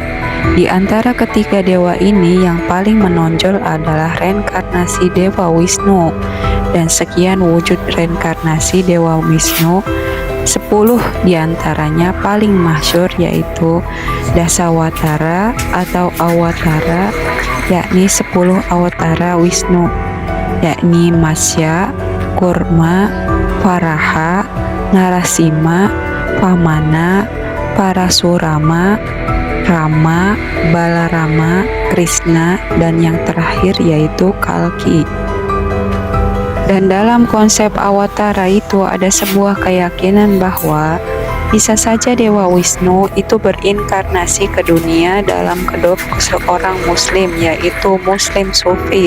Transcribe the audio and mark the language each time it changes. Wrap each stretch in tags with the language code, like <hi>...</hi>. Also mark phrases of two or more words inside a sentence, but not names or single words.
<id>Di antara ketiga dewa ini yang paling menonjol adalah reinkarnasi Dewa Wisnu, dan sekian wujud reinkarnasi Dewa Wisnu. 10 diantaranya paling masyhur yaitu Dasawatara atau Awatara, yakni 10 awatara Wisnu, yakni Matsya, Kurma, Varaha, Narasima, Vamana, Parasurama, Rama, Balarama, Krishna, dan yang terakhir yaitu Kalki. Dan dalam konsep awatara itu ada sebuah keyakinan bahwa Bisa saja Dewa Wisnu itu berinkarnasi ke dunia dalam kedok seorang muslim, yaitu muslim sufi.</id>